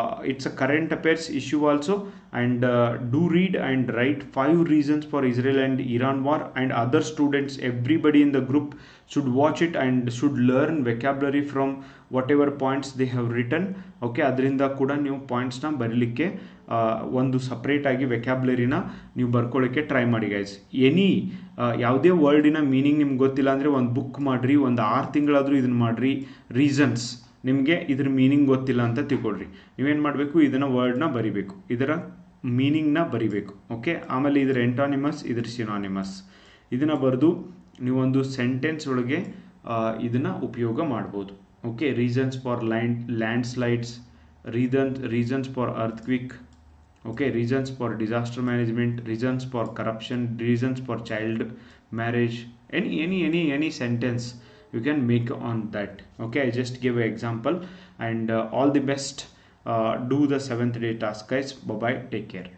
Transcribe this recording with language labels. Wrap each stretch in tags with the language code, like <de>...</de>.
<en>It's a current affairs issue also, and do read and write 5 reasons for Israel and Iran war, and other students, everybody in the group should watch it and should learn vocabulary from whatever points they have written.</en> <kn>Okay, ಅದರಿಂದ ಕೂಡ ನೀವು ಪಾಯಿಂಟ್ಸ್ನ ಬರೀಲಿಕ್ಕೆ ಒಂದು separate ಆಗಿ ವೆಕ್ಯಾಬ್ಲರಿನ ನೀವು ಬರ್ಕೊಳ್ಳೋಕ್ಕೆ try ಮಾಡಿ guys. ಯಾವುದೇ ವರ್ಡಿನ meaning ನಿಮ್ಗೆ ಗೊತ್ತಿಲ್ಲ ಅಂದರೆ ಒಂದು ಬುಕ್ ಮಾಡಿರಿ, ಒಂದು 6 ತಿಂಗಳಾದರೂ ಇದನ್ನು ಮಾಡಿರಿ. ರೀಸನ್ಸ್, ನಿಮಗೆ ಇದ್ರ ಮೀನಿಂಗ್ ಗೊತ್ತಿಲ್ಲ ಅಂತ ತಿಳ್ಕೊಳ್ರಿ. ನೀವೇನು ಮಾಡಬೇಕು, ಇದನ್ನು ವರ್ಡ್ನ ಬರಿಬೇಕು, ಇದರ ಮೀನಿಂಗ್ನ ಬರಿಬೇಕು. ಓಕೆ, ಆಮೇಲೆ ಇದರ ಎಂಟಾನಿಮಸ್, ಇದರ ಸಿನಾನಿಮಸ್, ಇದನ್ನು ಬರೆದು ನೀವೊಂದು ಸೆಂಟೆನ್ಸ್ ಒಳಗೆ ಇದನ್ನು ಉಪಯೋಗ ಮಾಡ್ಬೋದು.</kn> <en>Okay, reasons for landslides, reasons for earthquake, okay, reasons for disaster management, reasons for corruption, reasons for child marriage, any sentence you can make on that. Okay, I just give an example. And all the best. Do the 7th day task guys. Bye bye, take care.</en>